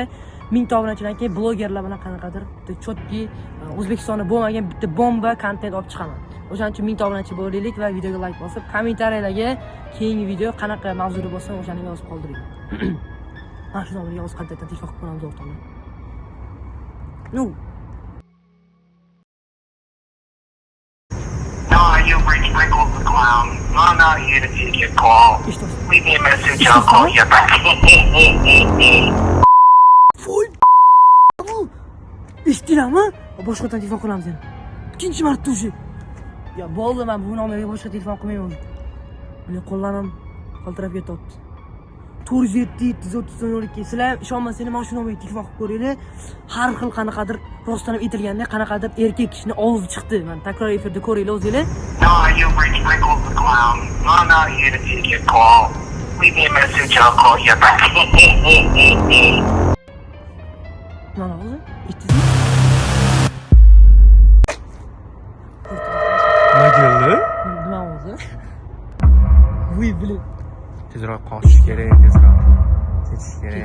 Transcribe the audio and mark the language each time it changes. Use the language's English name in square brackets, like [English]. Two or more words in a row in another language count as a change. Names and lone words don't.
[Uzbek] 1000 ta obunachidan keyin blogerlar bilan qanaqadir chotki O'zbekistonda bo'lmagan bitta bomba kontent olib chiqaman. O'shaning uchun 1000 ta obunachi bo'laylik va videoga like bosib, kommentariyalarga keyingi video qanaqa mavzuda bo'lsa o'shani yozib qoldiring. Mana shu nomga yozib qoldirib telefon qilib qo'yamiz o'rtoqlar. [English] No. Now you reach Sprinkle the Clown. I'm not here to take your call. Leave me a message, I'll call you back. [Uzbek] Voy! Eshitdinglarmi? Boshqadan telefon qilamiz yana. Ikkinchi marta o'sha. Ya bo'ldi, men bu nomerga boshqa telefon qilmayman. Meni qo'llarim qaltirab ketyapti. 407 732 sizlar ishonmasanglar mana shu nomerga telefon qilib ko'ringlar. Har xil qanaqadir rostdan aytilganda qanaqadir erkak kishini ovozi chiqdi. Men takror efirda ko'ringlar o'zinglar. [English] Now you reach Sprinkle the Clown. I'm not here to take your call. Leave me a message, I'll call you back. [Uzbek] Mana hozir eshitdingizmi? Nima keldi? Nima o'zi? Voy bilib Tezroq qochish kerak, tezroq ketish kerak.